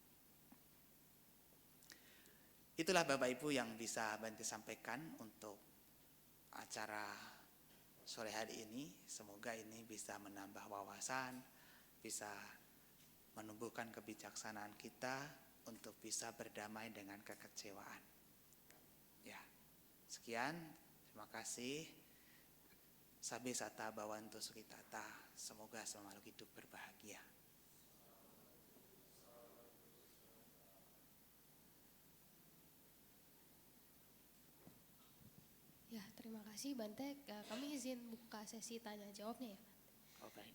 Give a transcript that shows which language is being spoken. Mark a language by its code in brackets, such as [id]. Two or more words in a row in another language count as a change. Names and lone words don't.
[id] Itulah Bapak Ibu yang bisa Bante sampaikan untuk acara sore hari ini. Semoga ini bisa menambah wawasan, bisa menumbuhkan kebijaksanaan kita untuk bisa berdamai dengan kekecewaan. Ya, sekian, terima kasih. [pi] Sabe sata bawanto sukitata. [id] Semoga selalu hidup berbahagia. Ya, terima kasih Bante. Kami izin buka sesi tanya jawabnya ya. Oh, baik.